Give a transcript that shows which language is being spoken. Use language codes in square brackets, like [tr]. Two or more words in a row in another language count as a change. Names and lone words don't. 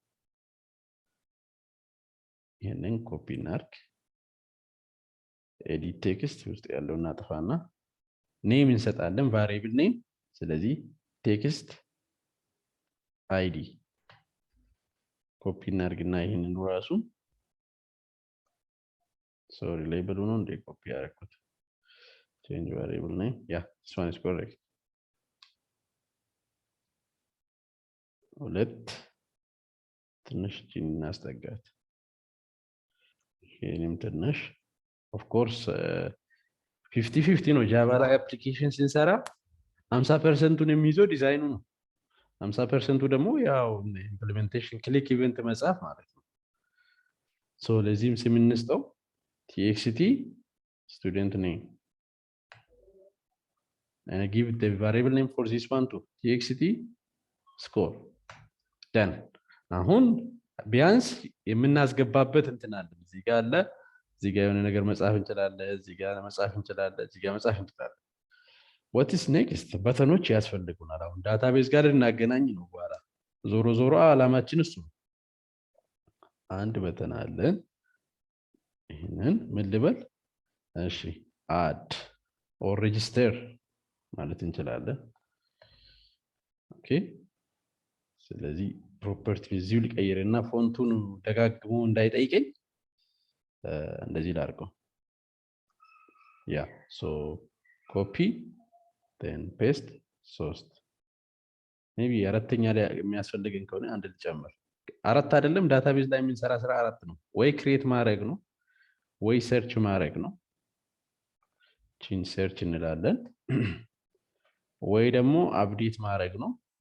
[am] ይሄንን ኮፒ እናርግ። [en] edit text [am] ውስጥ ያለው እናጥፋና ኔም እንሰጣለን [en] variable name። [am] ስለዚህ [en] text ID [am] ኮፒ እናርግና ይሄንን ራሱ [en] sorry label [am] ነው እንደ ኮፒ ያደረኩት [en] change variable name. Yeah, this one is correct. [am] ሁለት ትንሽ እናስጠጋት። ይሄንም ትንሽ [en] of course 50-50 [am] ነው። ጃቫ ላይ አፕሊኬሽን ስንሰራ 50% የሚይዘው ዲዛይኑ ነው። 50% ደግሞ ያው [en] implementation click event [am] መጻፍ ማለት ነው። ሶ ለዚህም ስም እንስጠው [en] txt student name and I give the variable name for this one too txt score done። [am] አሁን ቢያንስ የምናስገባበት እንትን አለ እዚህ ጋር አለ። እዚህ ጋር የሆነ ነገር መጻፍ እንችላለን፣ እዚህ ጋር መጻፍ እንችላለን፣ እዚህ ጋር መጻፍ እንችላለን። [en] what is next? [am] በተኖች ያስፈልጉናል። አሁን ዳታቤዝ ጋር እናገናኝ ነው በኋላ። ዞሮ ዞሮ አላማችን እሱ ነው። አንድ በተን አለን። ይሄንን ምን ልበል? እሺ [en] add or register [am] ማለት እንችላለን። ኦኬ ስለዚህ ፕሮፐርቲ እዚሁ ልቀይርና ፎንቱን ደጋግሞ እንዳይጠይቀኝ እንደዚህ ላድርገው። ያ [en] so copy then paste [am] 3 ሜቢ አራተኛ ላይ የሚያስፈልገን ከሆነ አንድ ልጨምር። አራት አይደለም ዳታቤዝ ላይ የምንሰራ ስራ አራት ነው። ወይ ክሬት ማድረግ ነው ወይ ሰርች ማድረግ ነው። ቺን ሰርች እንላለን። ወይ ደግሞ አፕዴት ማድረግ ነው